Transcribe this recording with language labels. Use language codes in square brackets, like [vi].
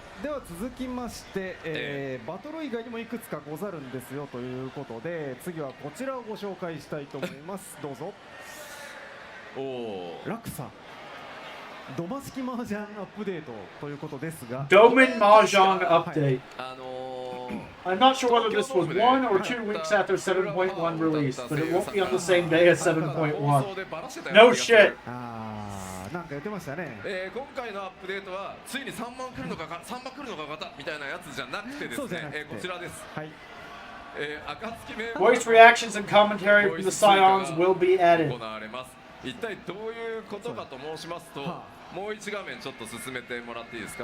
[ja] では続きまして、バトル以外にもいくつかござるんですよということで、次はこちらをご紹介したいと思います。どうぞ。ラクサドマ式麻雀アップデートということですが、 [en] Domain Mahjong update. I'm not sure whether this was 1 or 2 weeks after 7.1 release, but it won't be on the same day as 7.1. No shit. [ja] なんか言ってましたね。今回のアップデートはついに3万来るのか3万来るのか方みたいなやつじゃなくてですね、こちらです。はい。暁メンバー [en] Voice reactions and commentary from the Scions will be added. [ja] 行われます。一体どういうことかと申しますと、もう一画面ちょっと進めてもらっていいですか。